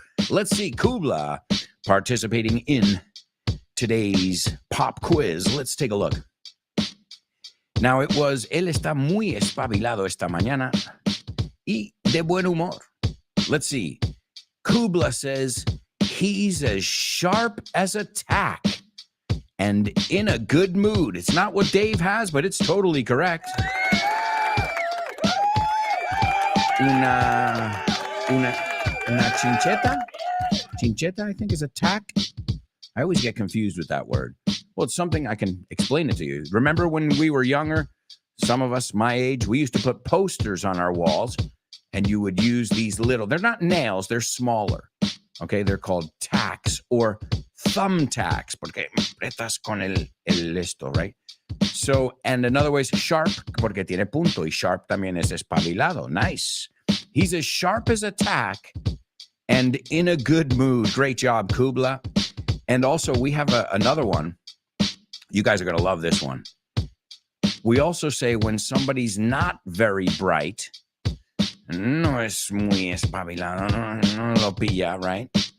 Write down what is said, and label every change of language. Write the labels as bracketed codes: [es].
[en] Let's see, Kubla participating in today's pop quiz. Let's take a look. Now it was, [es] él está muy espabilado esta mañana y de buen humor. [en] Let's see. Kubla says he's as sharp as a tack and in a good mood. It's not what Dave has, but it's totally correct. [es] Una chincheta? [en] Chincheta, I think, is a tack. I always get confused with that word. Well, it's something I can explain it to you. Remember when we were younger, some of us my age, we used to put posters on our walls, and you would use these little, they're not nails, they're smaller. Okay, they're called tacks or thumbtacks, [es] porque apretas con el esto, [en] right? So, and another way is sharp, [es] porque tiene punto, y sharp también es espabilado. [en] Nice. He's as sharp as a tack and in a good mood. Great job, Kubla. And also, we have another one. You guys are going to love this one. We also say when somebody's not very bright, [es] no es muy espabilado, no lo pilla, [en] right?